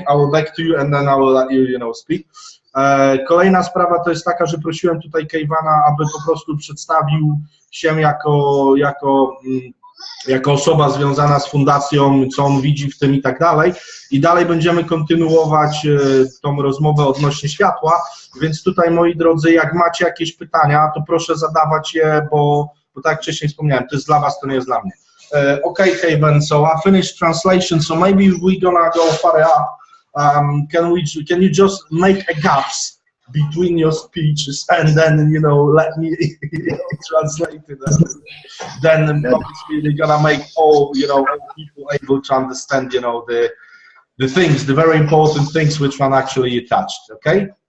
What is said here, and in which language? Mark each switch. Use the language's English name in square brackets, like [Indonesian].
[English] I will back to you and then I will let you, speak. [Polish] Kolejna sprawa to jest taka, że prosiłem tutaj Kevina, aby po prostu przedstawił się jako osoba związana z fundacją, co on widzi w tym i tak dalej. I dalej będziemy kontynuować tą rozmowę odnośnie światła, więc tutaj, moi drodzy, jak macie jakieś pytania, to proszę zadawać je, bo tak jak wcześniej wspomniałem, to jest dla was, to nie jest dla mnie. [English] Okay, Kevin, so I finished translation, so maybe we're gonna go further up. Can you just make a gaps between your speeches and then, let me translate it. Then obviously we're gonna make all people able to understand, the things, the very important things which one actually touched, okay?